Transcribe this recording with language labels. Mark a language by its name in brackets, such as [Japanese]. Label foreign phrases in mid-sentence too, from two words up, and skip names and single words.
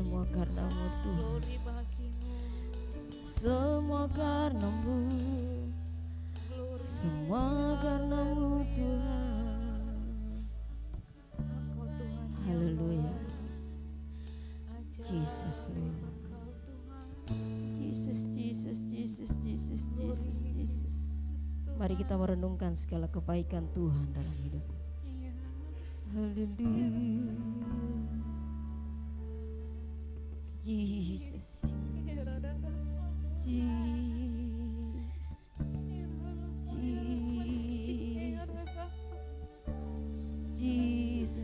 [Indonesian] Karenamu Tuhan, Glory bagimu. semua karenamu, Glory semua karenamu Tuhan. Engkau Tuhan. Haleluya. Ajaib [English] Jesus Lord. [Indonesian] Engkau Tuhan. Jesus, Jesus, Jesus, Jesus, Glory Jesus, Jesus. Tuhan. Mari kita merenungkan segala kebaikan Tuhan dalam hidup. Iya. Haleluya. Jesus, Jesus, Jesus, Jesus.